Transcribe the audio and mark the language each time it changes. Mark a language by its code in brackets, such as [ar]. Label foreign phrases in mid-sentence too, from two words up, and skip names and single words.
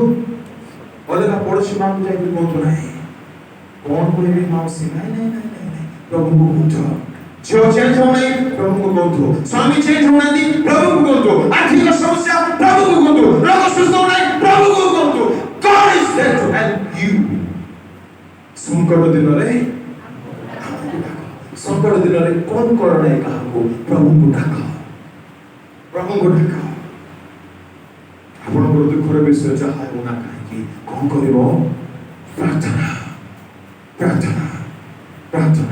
[or] ଅଲଗା ପଡ଼ୋଶୀ ମାଙ୍କୁ ଯାଇକି କୁହନ୍ତୁ ନାହିଁ, କଣ କହିବି ମାଉସୀ, ନାଇଁ ନାଇଁ ନାଇଁ ନାଇଁ ନାଇଁ, ପ୍ରଭୁଙ୍କୁ କୁହନ୍ତୁ। ଝିଅ ଚେଞ୍ଜ ହଉନାହିଁ, ପ୍ରଭୁଙ୍କୁ କୁହନ୍ତୁ। ସ୍ୱାମୀ ଚେଞ୍ଜ ହଉନାହାନ୍ତି, ପ୍ରଭୁଙ୍କୁ କୁହନ୍ତୁ। ଆର୍ଥିକ ସମସ୍ୟା, ପ୍ରଭୁଙ୍କୁ କୁହନ୍ତୁ। ରୋଗ ସୁସ୍ଥ ହଉନାହିଁ, ପ୍ରଭୁଙ୍କୁ କୁହନ୍ତୁ। [en] God is there to help you। [or] ସଂକଟ ଦିନରେ ସଂକଟ ଦିନରେ କଣ କର ନାହିଁ କାହାକୁ? ପ୍ରଭୁଙ୍କୁ ଡାକ, ପ୍ରଭୁଙ୍କୁ ଡାକ। ଆପଣଙ୍କର ଦୁଃଖର ବିଷୟ ଯାହା ହେଉ ନା କାହିଁକି କଣ କରିବ? ପ୍ରାର୍ଥନା, ପ୍ରାର୍ଥନା, ପ୍ରାର୍ଥନା।